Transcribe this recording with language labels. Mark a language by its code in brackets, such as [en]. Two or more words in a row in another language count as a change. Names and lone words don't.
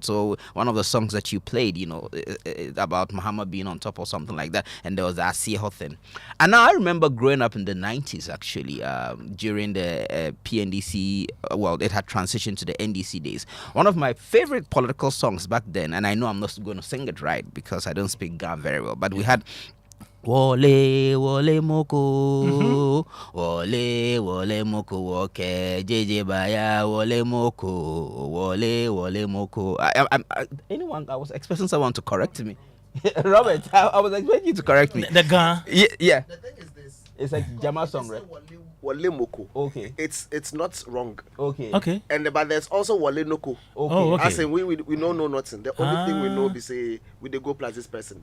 [en] So one of the songs that you played, about Muhammad being on top or something like that, and there was that Asiho thing. And now I remember growing up in the 90s, actually, during the PNDC, it had transitioned to the NDC days. One of my favorite political songs back then, and I know I'm not going to sing it right because I don't speak Ga very well, but we had [gaa] Wole wole moko, wole moko [en] woke, jeje baya wole moko, wole moko. I was expecting someone to correct me. Robert, I was expecting you to correct me. The Ga. Yeah. The thing is this. It's like Jama song, right? Wale Moko. Okay. It's not wrong. Okay. And but there's also Wale Noko. Okay. Oh, okay. As in we don't know nothing. The only thing we know is say we they go plus this person.